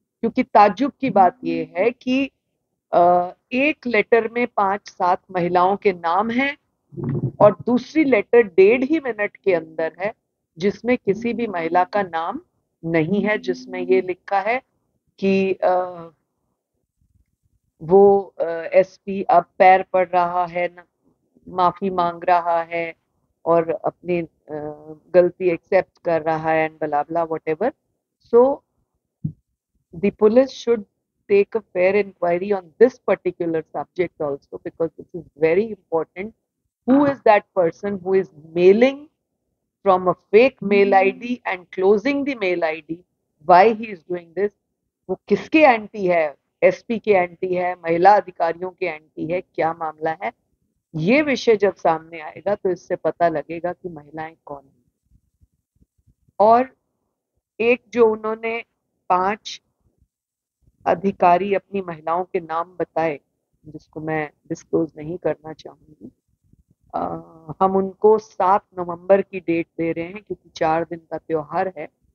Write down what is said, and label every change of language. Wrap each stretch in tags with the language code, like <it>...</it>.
<hi>क्योंकि ताज्जुब की बात यह है कि एक लेटर में 5-7 महिलाओं के नाम हैं और दूसरी लेटर 1.5 मिनट के अंदर है जिसमें किसी भी महिला का नाम नहीं है, जिसमें ये लिखा है कि वो एसपी अब पैर पड़ रहा है, माफी मांग रहा है और अपनी गलती एक्सेप्ट कर रहा है</hi> <en>And blah blah whatever. So the police should take a fair inquiry on this particular subject also, because this is very important. Who is that person who is mailing from a fake mail ID and closing the mail ID? Why he is doing this?</en> <hi>वो किसके anti है? SP के anti है, महिला अधिकारियों के anti है, क्या मामला है? ये विषय जब सामने आएगा तो इससे पता लगेगा कि महिलाएं कौन हैं। और एक जो उन्होंने 5 अधिकारी अपनी महिलाओं के नाम बताए, जिसको मैं डिस्क्लोज नहीं करना चाहूंगी, हम उनको 7 नवंबर की डेट दे रहे हैं क्योंकि 4 दिन का त्योहार है।</hi>